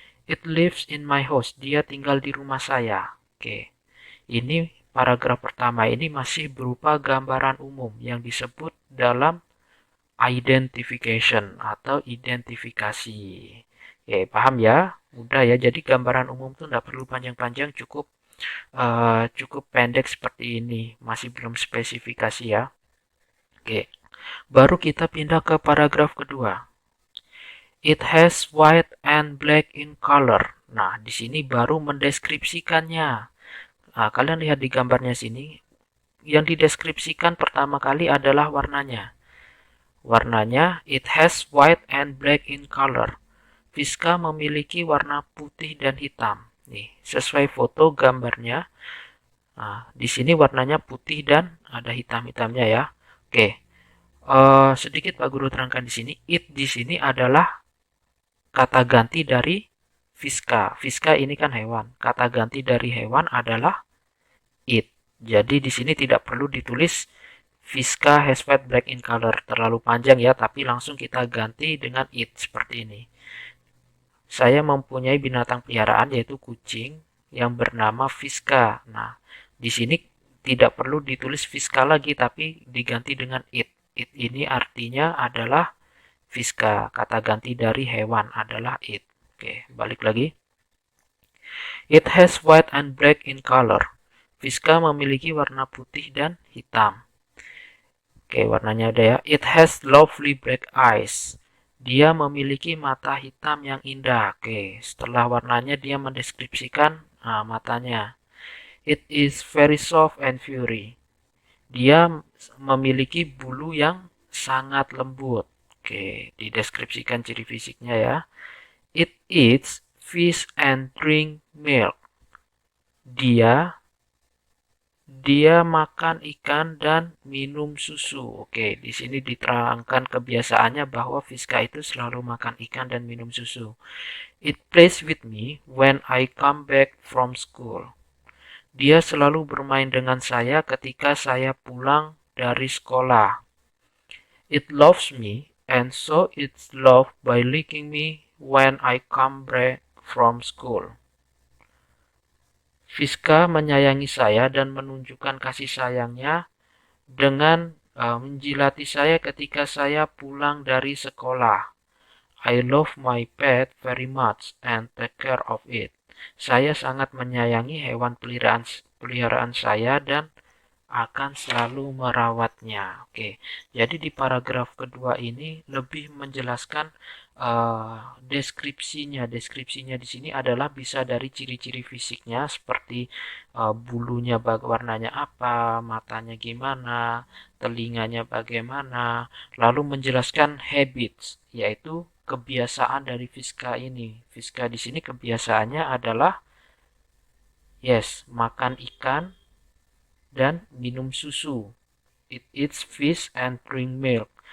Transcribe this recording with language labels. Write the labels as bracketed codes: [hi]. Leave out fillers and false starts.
[en] It lives in my house. [id] Dia tinggal di rumah saya. Oke, ini paragraf pertama ini masih berupa gambaran umum yang disebut dalam identification atau identifikasi. Oke, paham ya? Mudah ya. Jadi gambaran umum tuh nggak perlu panjang-panjang, cukup pendek seperti ini. Masih belum spesifikasi ya. Oke, baru kita pindah ke paragraf kedua. [en] It has white and black in color. [id] Nah, di sini baru mendeskripsikannya. Nah, kalian lihat di gambarnya sini. Yang dideskripsikan pertama kali adalah warnanya. Warnanya, [en] it has white and black in color. [id] Fiska memiliki warna putih dan hitam. Nih, sesuai foto gambarnya. Nah, di sini warnanya putih dan ada hitam-hitamnya ya. Oke, sedikit Pak Guru terangkan di sini. It di sini adalah kata ganti dari Fiska. Fiska ini kan hewan. Kata ganti dari hewan adalah it. Jadi di sini tidak perlu ditulis [en] Fiska has white black in color. [id] Terlalu panjang ya, tapi langsung kita ganti dengan it seperti ini. Saya mempunyai binatang peliharaan yaitu kucing yang bernama Fiska. Nah, di sini tidak perlu ditulis Fiska lagi tapi diganti dengan it. It ini artinya adalah Fiska. Kata ganti dari hewan adalah it. Oke, balik lagi. [en] It has white and black in color. [id] Fiska memiliki warna putih dan hitam. Oke, warnanya ada ya. [en] It has lovely black eyes. [id] Dia memiliki mata hitam yang indah. Oke, setelah warnanya dia mendeskripsikan matanya. [en] It is very soft and furry. [id] Dia memiliki bulu yang sangat lembut. Oke, dideskripsikan ciri fisiknya ya. [en] It eats fish and drink milk. [id] Dia makan ikan dan minum susu. Oke, di sini diterangkan kebiasaannya bahwa Fiska itu selalu makan ikan dan minum susu. [en] It plays with me when I come back from school. [id] Dia selalu bermain dengan saya ketika saya pulang dari sekolah. [en] It loves me and so it's loved by licking me when I come back from school. [id] Fiska menyayangi saya dan menunjukkan kasih sayangnya dengan menjilati saya ketika saya pulang dari sekolah. [en] I love my pet very much and take care of it. [id] Saya sangat menyayangi hewan peliharaan saya dan akan selalu merawatnya. Oke, jadi di paragraf kedua ini lebih menjelaskan deskripsinya. Deskripsinya di sini adalah bisa dari ciri-ciri fisiknya seperti bulunya warnanya apa, matanya gimana, telinganya bagaimana, lalu menjelaskan habits, yaitu kebiasaan dari Fiska ini. Fiska di sini kebiasaannya adalah makan ikan dan minum susu. [en] It eats fish and drink milk.